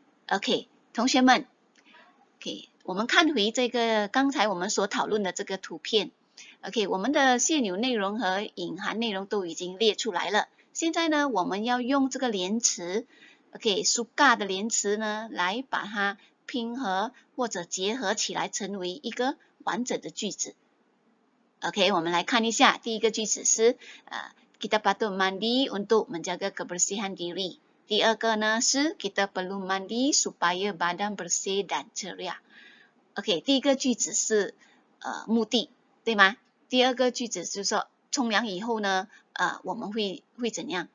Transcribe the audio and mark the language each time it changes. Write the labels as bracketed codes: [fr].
[zh] OK， 同学们 ，OK， 我们看回这个刚才我们所讨论的这个图片。 OK， 我们的现有内容和隐含内容都已经列出来了。现在呢，我们要用这个连词。OK， suka 的连词呢，来把它拼合或者结合起来，成为一个完整的句子。 OK， 我们来看一下，第一个句子是 [ms] kita patut mandi untuk menjaga kebersihan diri。 [zh] 第二个呢是 [ms] kita perlu mandi supaya badan bersih dan ceria。 [zh] OK， 第一个句子是目的，对吗？第二个句子就是说冲凉以后呢，我们会怎样？